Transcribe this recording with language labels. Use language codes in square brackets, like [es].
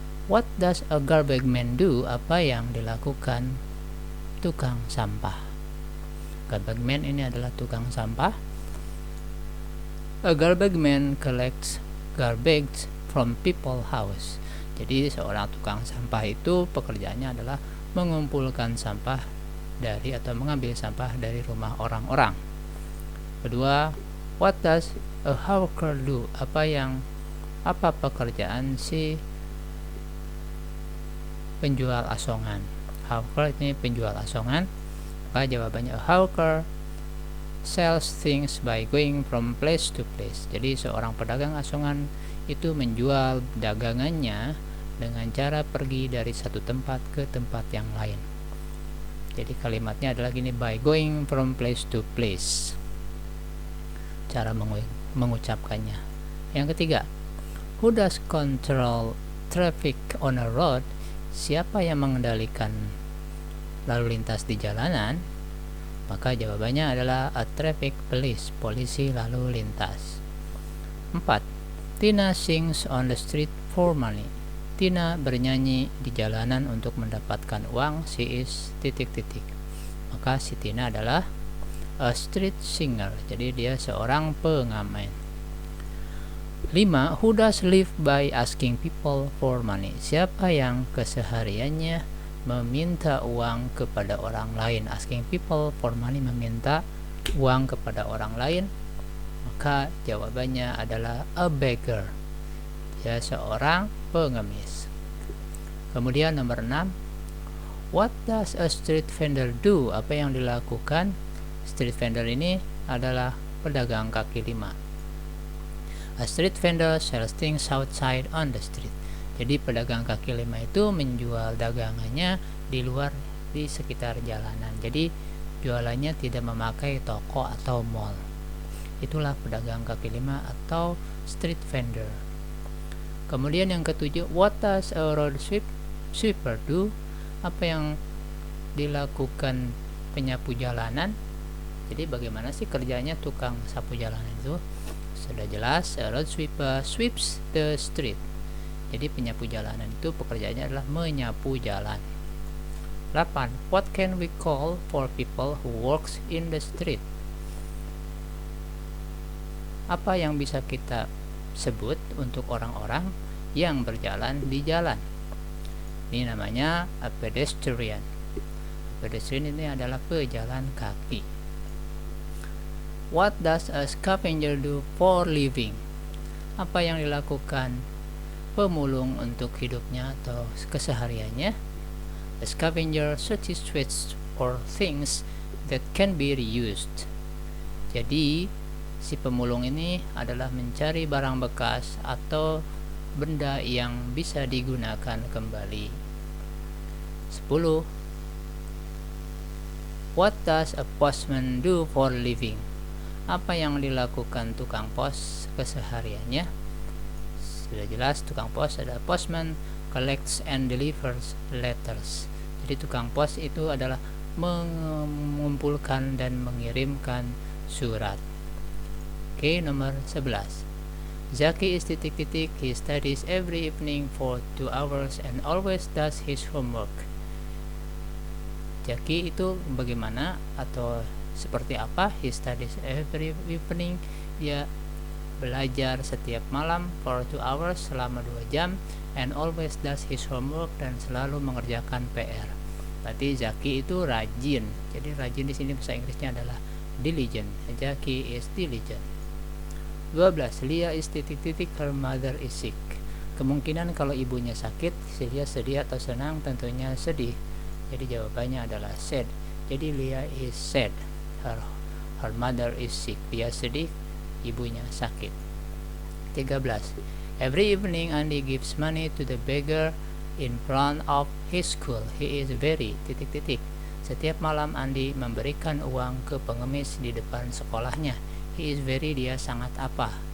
[en] What does a garbage man do? [id] Apa yang dilakukan tukang sampah? Garbage man ini adalah tukang sampah. [en] A garbage man collects garbage from people's house. [id] Jadi seorang tukang sampah itu pekerjaannya adalah mengumpulkan sampah dari atau mengambil sampah dari rumah orang-orang. Kedua, [en] what does a hawker do? [id] Apa pekerjaan si penjual asongan? Hawker ini penjual asongan. Maka jawabannya, [en] a hawker sells things by going from place to place. [id] Jadi seorang pedagang asongan itu menjual dagangannya dengan cara pergi dari satu tempat ke tempat yang lain. Jadi kalimatnya adalah gini, [en] by going from place to place. [id] Cara mengucapkannya. Yang ketiga, [en] who does control traffic on a road? [id] Siapa yang mengendalikan lalu lintas di jalanan? Maka jawabannya adalah [en] a traffic police, [id] polisi lalu lintas. 4. [en] Tina sings on the street for money. [id] Tina bernyanyi di jalanan untuk mendapatkan uang. [en] She is ... [id] Maka si Tina adalah [en] a street singer. [id] Jadi dia seorang pengamen. 5. [en] Who does live by asking people for money? [id] Siapa yang kesehariannya meminta uang kepada orang lain? [en] Asking people for money, [id] meminta uang kepada orang lain. Maka jawabannya adalah [en] a beggar. [id] Dia seorang pengemis. Kemudian nomor 6. [en] What does a street vendor do? [id] Apa yang dilakukan street vendor ini adalah pedagang kaki lima. [en] A street vendor sells things outside on the street. [id] Jadi pedagang kaki lima itu menjual dagangannya di luar, di sekitar jalanan. Jadi jualannya tidak memakai toko atau mall. Itulah pedagang kaki lima atau street vendor. Kemudian yang ketujuh, [en] what does a road sweeper do? [id] Apa yang dilakukan penyapu jalanan? Jadi bagaimana sih kerjanya tukang sapu jalanan itu? Sudah jelas, [en] a road sweeper sweeps the street. [id] Jadi penyapu jalanan itu pekerjaannya adalah menyapu jalan. 8. [en] What can we call for people who works in the street? [id] Apa yang bisa kita sebut untuk orang-orang yang berjalan di jalan? Ini namanya a pedestrian. A pedestrian ini adalah pejalan kaki. [en] What does a scavenger do for living? [id] Apa yang dilakukan pemulung untuk hidupnya atau kesehariannya? [en] A scavenger searches for things that can be reused. [id] Jadi si pemulung ini adalah mencari barang bekas atau benda yang bisa digunakan kembali. 10. [en] What does a postman do for living? [id] Apa yang dilakukan tukang pos kesehariannya? Sudah jelas, tukang pos adalah [en] postman collects and delivers letters. [id] Jadi tukang pos itu adalah mengumpulkan dan mengirimkan surat. Oke, nomor 11. [en] Zaki is ... He studies every evening for 2 hours and always does his homework. [id] Zaki itu bagaimana atau seperti apa? [en] He studies every evening. [id] Dia belajar setiap malam [en] for 2 hours, [id] selama 2 jam, [en] and always does his homework, [id] dan selalu mengerjakan PR. Berarti Zaki itu rajin. Jadi rajin di sini bahasa Inggrisnya adalah diligent. [en] Zaki is diligent. 12. Lia is ... Her mother is sick. [id] Kemungkinan kalau ibunya sakit, si Lia sedih atau senang? Tentunya sedih. Jadi jawabannya adalah sad. Jadi [en] Lia is sad. Her mother is sick. [id] Dia sedih, ibunya sakit. [en] 13. Every evening Andy gives money to the beggar in front of his school. He is very ... [id] Setiap malam Andy memberikan uang ke pengemis di depan sekolahnya. [en] He is very, [id] dia sangat apa?